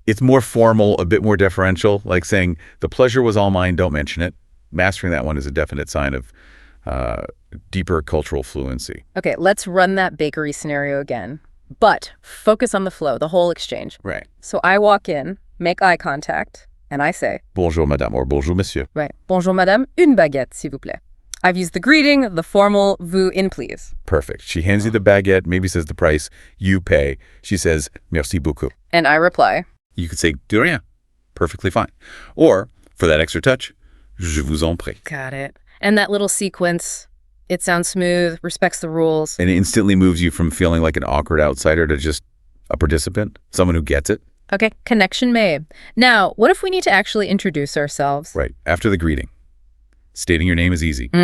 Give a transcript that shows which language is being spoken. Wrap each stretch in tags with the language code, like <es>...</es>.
<en>It's more formal, a bit more deferential, like saying, the pleasure was all mine, don't mention it. Mastering that one is a definite sign of deeper cultural fluency. Okay, let's run that bakery scenario again. But focus on the flow, the whole exchange. Right. So I walk in, make eye contact, and I say,</en> <fr>bonjour, madame, or bonjour, monsieur.</fr> <en>Right.</en> <fr>Bonjour, madame, une baguette, s'il vous plaît.</fr> <en>I've used the greeting, the formal vous in please. Perfect. She hands you the baguette, maybe says the price, you pay. She says,</en> <fr>merci beaucoup.</fr> <en>And I reply. You could say,</en> <fr>de rien.</fr> <en>Perfectly fine. Or, for that extra touch,</en> <fr>je vous en prie.</fr> <en>Got it. And that little sequence, it sounds smooth, respects the rules. And it instantly moves you from feeling like an awkward outsider to just a participant, someone who gets it. Okay, connection made. Now, what if we need to actually introduce ourselves? Right. After the greeting. Stating your name is easy.</en>